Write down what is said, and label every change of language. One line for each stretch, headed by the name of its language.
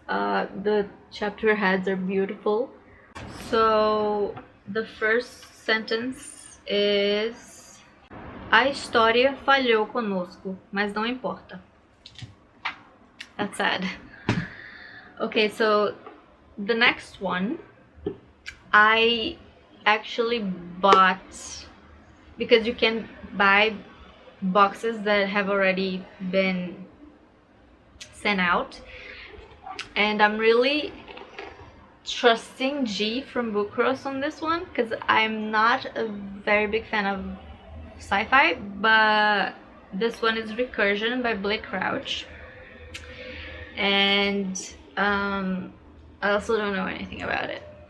English: The chapter heads are beautiful. So the first sentence is:
Portuguese: A história falhou conosco, mas não importa.
English: That's sad. Okay, so the next one, I actually bought because you can buy boxes that have already been sent out, and I'm really trusting G from Book Cross on this one because I'm not a very big fan of sci-fi, but this one is Recursion by Blake Crouch, and I also don't know anything about it.